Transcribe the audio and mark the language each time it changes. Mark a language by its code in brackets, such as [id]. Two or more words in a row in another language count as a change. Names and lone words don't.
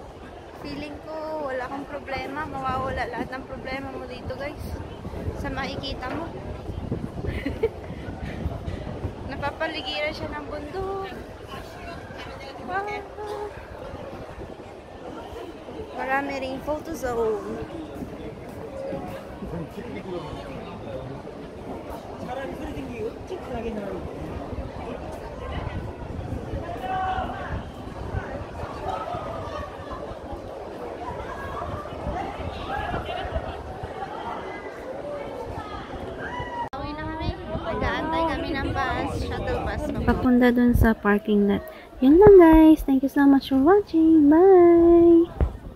[tl] Feeling ko wala kang problema. Mawawala lahat ng problema mo dito guys. Sa makikita mo. paligiran siya ng bundok. Wow. Marami ring [en] photo zone. [ko] 사람이 소리 댕기고 찌푸하게 나오고. [tl] Uwi na kami. Nag-aantay kami ng bus, [en] shuttle bus. [tl] Papunta dun sa [en] parking lot. [tl] Yun lang guys. [en] Thank you so much for watching. Bye!